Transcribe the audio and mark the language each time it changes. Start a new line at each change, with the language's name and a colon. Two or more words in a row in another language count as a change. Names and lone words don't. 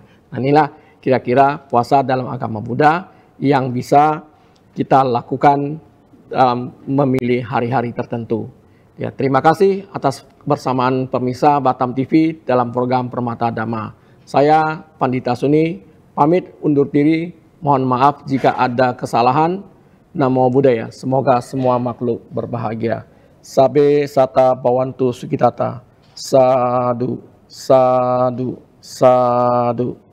Indonesian: Nah, inilah kira-kira puasa dalam agama Buddha yang bisa kita lakukan dalam memilih hari-hari tertentu. Ya, terima kasih atas kebersamaan pemirsa Batam TV dalam program Permata Dhamma. Saya Pandita Suni pamit undur diri. Mohon maaf jika ada kesalahan.
Pali: Namo Buddhaya.
Indonesian: Semoga semua makhluk berbahagia.
Pali: Sabe sata bawantu sukitata. Sadu, sadu, sadu.